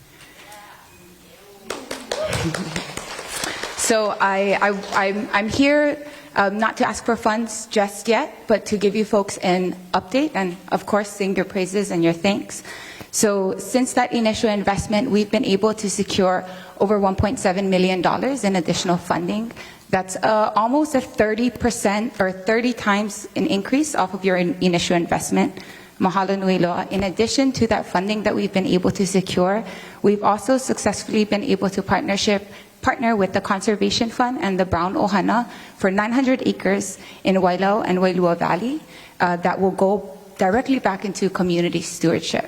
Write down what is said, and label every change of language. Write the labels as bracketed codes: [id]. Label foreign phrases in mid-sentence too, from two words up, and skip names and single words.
[en] So I'm here not to ask for funds just yet, but to give you folks an update and, of course, sing your praises and your thanks. So since that initial investment, we've been able to secure over $1.7 million in additional funding. That's almost a 30% or 30 times an increase off of your initial investment. [haw] Mahalo nui loa. [en] In addition to that funding that we've been able to secure, we've also successfully been able to partner with the Conservation Fund and the Brown Ohana for 900 acres in Wailau and Wailua Valley that will go directly back into community stewardship.